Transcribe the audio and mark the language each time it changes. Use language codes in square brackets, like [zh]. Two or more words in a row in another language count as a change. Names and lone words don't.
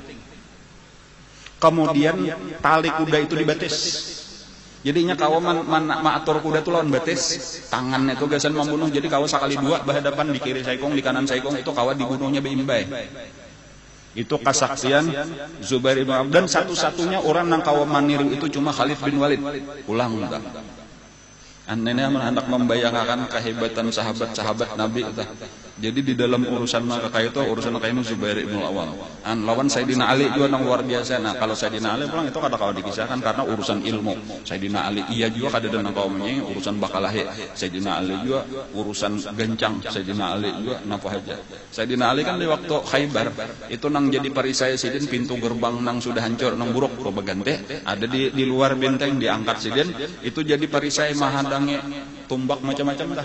[bjn] Kemudian tali kuda itu dibatis. Jadinya kawan maatur kuda itu lawan batis, tangan itu gasan membunuh. Jadi kawan sekali 2 berhadapan, di kiri saikong, di kanan saikong, itu kawan dibunuhnya beimbai. [id] Itu kesaksian Zubair bin Awwam. [bjn] Dan satu-satunya orang yang kawan maniru itu cuma Khalid bin Walid. Ulang entah. [id] Anehnya hendak membayangkan kehebatan sahabat-sahabat Nabi itu. Jadi di dalam urusan mereka itu, urusan mereka ini Zubair Ibnul Awwam. [bjn] Lawan Sayyidina Ali juga yang luar biasa. Nah kalau Sayyidina Ali pulang itu kada-kada dikisahkan karena urusan ilmu. Sayyidina Ali iya juga kada dengan kaumnya urusan bakalahi. Sayyidina Ali juga urusan gencang. Sayyidina Ali juga napa aja. Sayyidina Ali kan di waktu Khaybar itu nang jadi perisai sidin, pintu gerbang nang sudah hancur, nang buruk probagante, ada di luar benteng diangkat sidin, itu jadi perisai mahadange tumbak macam-macam dah.